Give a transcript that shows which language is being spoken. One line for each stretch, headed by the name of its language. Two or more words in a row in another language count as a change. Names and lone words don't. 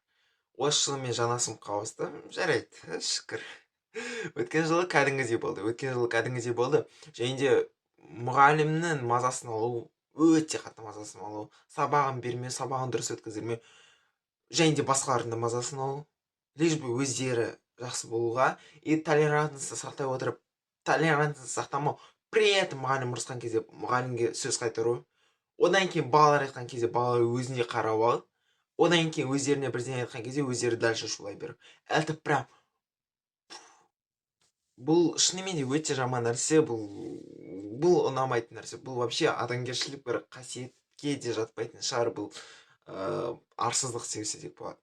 Kazakh: Осы жылы мен жаңа сыныпқа ауыстым, жарайды, шүкір. Өткен жылы кәдімгідей болды. Және де мұғалімнің мазасын алу, өте қатты мазасын алу, сабағын бермеу, сабағын дұрыс өткіздірмеу, және де басқалардың да мазасын алу,
Russian: лишь бы
Kazakh: өздері жақсы болуға, и толерантностьты сақтай отырып, толерантностьты сақтамау,
Russian: при этом
Kazakh: мұғалім ұрысқан кезде мұғалімге сөз қайтару, одан кейін балалар айтқан кезде балалар өзіне қарап алып, одан кейін өздеріне бірдеңе айтқан кезде өздері дальше шулай беру.
Russian: Это прям
Kazakh: бұл шынымен де өте жаман нәрсе, бұл ұнамайтын нәрсе, бұл вообще адамгершілік бір қасиетке де жатпайтын шығар, бұл арсыздық десек болады.